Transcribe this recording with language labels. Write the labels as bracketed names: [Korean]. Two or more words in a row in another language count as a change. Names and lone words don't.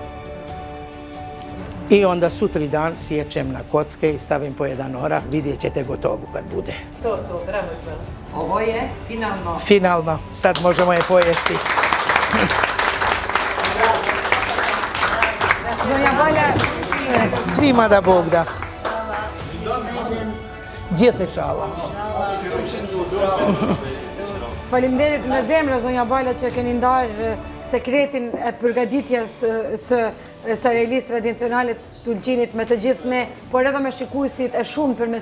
[Serbian] I onda sutri dan sječem na kocke i stavim po 1 orah, vidjet ćete gotovu kad bude. To, bravo. Ovo je finalno. Finalno, sad možemo je pojesti. [Albanian] Zonja Balja, [Serbian] Svima da Bog da. [Albanian] Gjithë inshallah. faleminderit me zemra zonja Balja që keni ndarë sekretin e përgatitjes së Sarajlis tradicionale të Ulqinit me të gjithë ne, por edhe me shikuesit e shumë përmes